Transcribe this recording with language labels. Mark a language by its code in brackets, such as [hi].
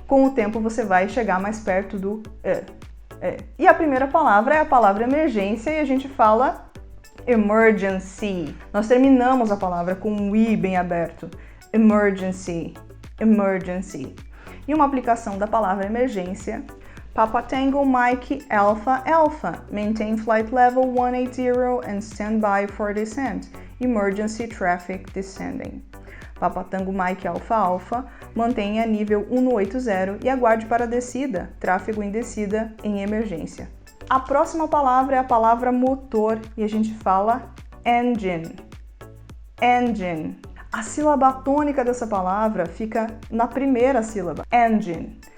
[pt] Com o tempo você vai chegar mais perto do E. E a primeira palavra é a palavra emergência e a gente fala emergency. Nós terminamos a palavra com um I bem aberto. Emergency, emergency. E uma aplicação da palavra emergência. [en] Papa Tango Mike Alpha Alpha. Maintain flight level 180 and stand by for descent. Emergency traffic descending. [pt] Papa Tango Mike Alpha Alpha, mantenha nível 180 e aguarde para a descida, tráfego em descida em emergência. A próxima palavra é a palavra motor e a gente fala engine. Engine. A sílaba tônica dessa palavra fica na primeira sílaba, engine.